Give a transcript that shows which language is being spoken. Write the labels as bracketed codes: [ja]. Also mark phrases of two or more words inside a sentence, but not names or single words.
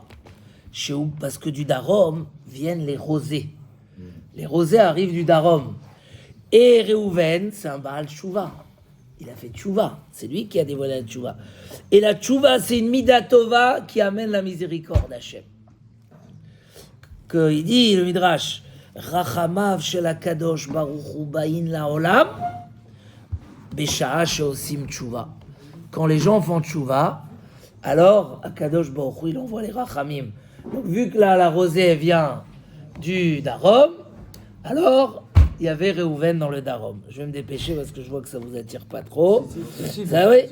[fr] Parce que du Darom viennent les rosés. Les rosés arrivent du Darom. Et Réhouven, c'est un [he] בעל תשובה. [fr] Il a fait Tchouva. C'est lui qui a dévoilé la Tchouva. Et la Tchouva, c'est une Midatova qui amène la miséricorde d'Hachem. Il dit, le Midrash, [he] רחמיו של הקדוש ברוך הוא באין לעולם בשעה שעושים תשובה. [fr] Quand les gens font Tchouva, alors [he] הקדוש ברוך הוא, [fr] il envoie les Rachamim. Donc vu que là, la rosée vient du Darom, alors il y avait Réhouven dans le Darom. Je vais me dépêcher parce que je vois que ça vous attire pas trop. Ça, oui.